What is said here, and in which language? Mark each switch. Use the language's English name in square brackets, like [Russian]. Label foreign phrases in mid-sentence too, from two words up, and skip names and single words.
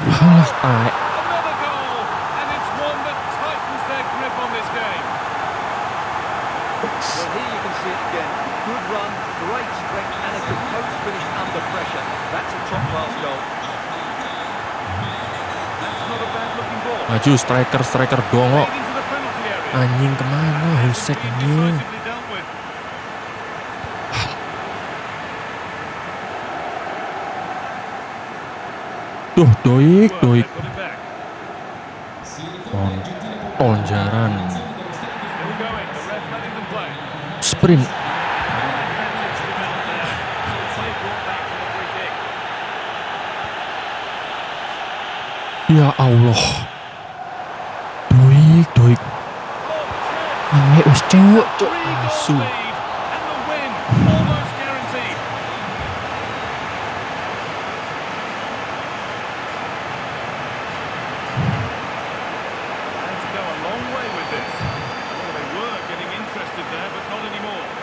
[Indonesian] Alah, tai. [English] another goal, and it's one that tightens their grip on this game. Well, here you can see it again. Good run, great strength, and a composed finish under pressure. That's a top-class goal. That's not a bad-looking ball. [Indonesian] Maju striker dongo. [English] Played into the penalty area. [Indonesian] Anjing kemana? Husek [English] Being [Indonesian] anjing. [English] decisively dealt with. [Indonesian] Duh, doik. [English] Well, they put it back. [Javanese] Kontol jaran. [English] Still going. The ref letting them play. Sprint. Advantage developed there. Play brought back for the free kick. [Indonesian] Ya Allah. [Javanese] Doik. Aneh wis cewek, cok. Asu. [English] Lead, and the win almost guaranteed. Had to go a long way with this. Well, they were getting interested there, but not anymore.